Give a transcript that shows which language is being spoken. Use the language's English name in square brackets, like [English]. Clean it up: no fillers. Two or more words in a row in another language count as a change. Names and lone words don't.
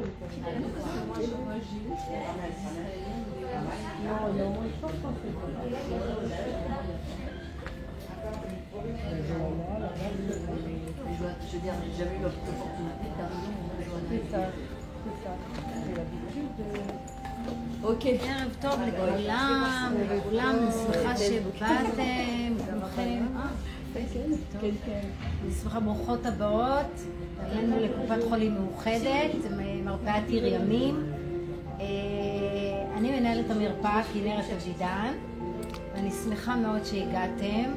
[French] Je veux dire, j'ai jamais eu l'opportunité de C'est ça, c'est ça. J'ai l'habitude de... [Hebrew] אוקיי. ערב טוב לכולם, לכולם, אני שמחה שבאתם, כולכם. אני שמחה ברוכות הבאות. הגענו לקופת חולים מאוחדת, מרפאת עיר ימים. אני מנהלת המרפאה כנרת אבידן, ואני שמחה מאוד שהגעתם.